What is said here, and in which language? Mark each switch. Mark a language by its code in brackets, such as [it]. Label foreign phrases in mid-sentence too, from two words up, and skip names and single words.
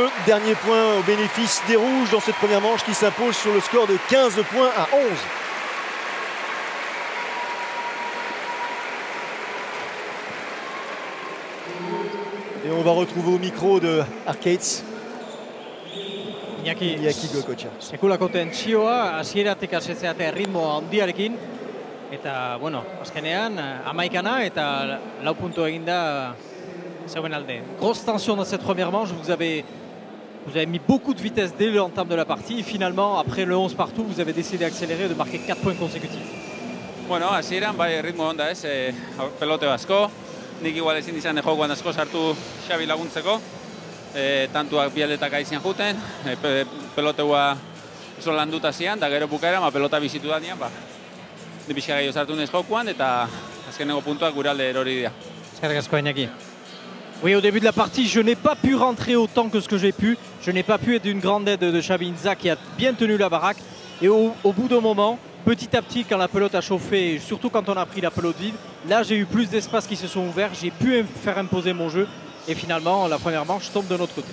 [fr] Dernier point au bénéfice des rouges dans cette première manche qui s'impose sur le score de 15 points à 11. Et on va retrouver au micro de Arcades Iñaki Goicoechea. [eu] Sekulako tentsioa, hasieratik hasi zeate ritmo handiarekin. Eta, bueno, azkenean, amaikana eta 4 puntu eginda Zeuenalde. [fr] Grosse tension dans cette première manche. Vous avez mis beaucoup de vitesse dès l'entame de la partie. Et finalement, après le 11 partout, vous avez décidé d'accélérer et de marquer 4 points consécutifs. [eu] Bueno, hasieran bai ritmo onda ez, pelote asko. Nik igual ezin izan jokoan asko sartu Xabi laguntzeko. Tantuak bi aldetak aizian juten, peloteua oso landuta zian, da gero bukaera, pelota bizitu da nian, pixka gehiago sartu nez jokoan, eta azkeneko puntuak gure alde erori dira. Eskerrik asko, Iñaki. [fr] Oui, au début de la partie, je n'ai pas pu rentrer autant que ce que j'ai pu. Je n'ai pas pu être d'une grande aide de Xabi Inza qui a bien tenu la baraque. Et au bout d'un moment, petit à petit, quand la pelote a chauffé, et surtout quand on a pris la pelote vive, là j'ai eu plus d'espace qui se sont ouverts. J'ai pu faire imposer mon jeu. Et finalement, la première manche tombe de notre côté.